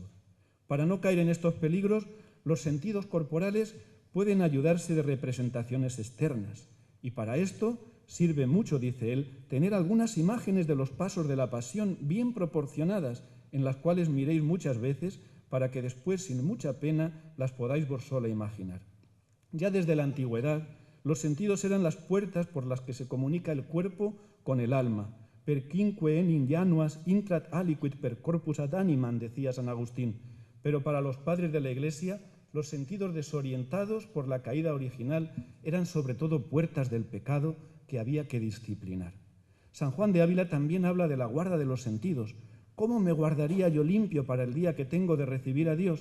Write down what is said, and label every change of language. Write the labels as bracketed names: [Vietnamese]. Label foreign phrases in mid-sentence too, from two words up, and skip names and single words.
[Spanish] Para no caer en estos peligros, los sentidos corporales pueden ayudarse de representaciones externas, y para esto sirve mucho, dice él, tener algunas imágenes de los pasos de la pasión bien proporcionadas, en las cuales miréis muchas veces, para que después, sin mucha pena, las podáis vos sola imaginar. Ya desde la antigüedad, los sentidos eran las puertas por las que se comunica el cuerpo con el alma. [Latin] Perquinque enim januas intrat aliquid per corpus ad animam, [Spanish] decía San Agustín. Pero para los padres de la Iglesia, los sentidos desorientados por la caída original eran sobre todo puertas del pecado que había que disciplinar. San Juan de Ávila también habla de la guarda de los sentidos. ¿Cómo me guardaría yo limpio para el día que tengo de recibir a Dios?